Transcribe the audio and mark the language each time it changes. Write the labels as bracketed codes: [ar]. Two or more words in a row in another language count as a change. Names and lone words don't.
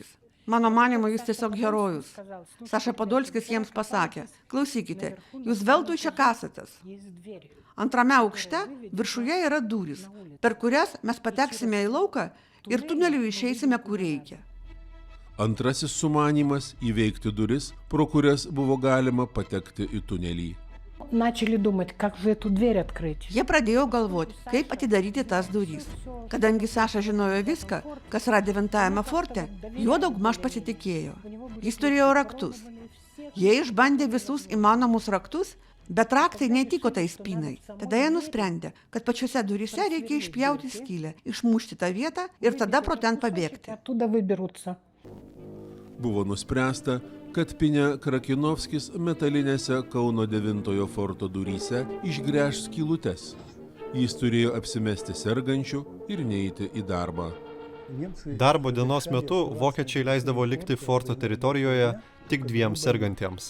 [lt] Mano manymu, jis tiesiog herojus. Saša Podolskis jiems pasakė, klausykite, jūs veltui čia kasatės. Antrame aukšte viršuje yra durys, per kurias mes pateksime į lauką ir tuneliu išeisime, kur reikia. Antrasis sumanymas – įveikti duris, pro kurias buvo galima patekti į tunelį. [ru] Начали думать, как же эту дверь открыть. [lt] Jie pradėjo galvoti, kaip atidaryti tas durys. Kadangi Saša žinojo viską, kas yra 9-ajame forte, juo daugmaž pasitikėjo. Jis turėjo raktus. Jie išbandė visus įmanomus raktus, bet raktai netiko tai spynai. Tada jie nusprendė, kad pačiose duryse reikia išpjauti skylę, išmušti tą vietą ir tada pro ten pabėgti. [ru] Оттуда выберутся. [lt] Buvo nuspręsta, kad Pinia Krakinovskis metalinėse Kauno 9-ojo forto duryse išgręš skylutes. Jis turėjo apsimesti sergančiu ir neiti į darbą. Darbo dienos metu vokiečiai leisdavo likti forto teritorijoje tik 2 sergantiems.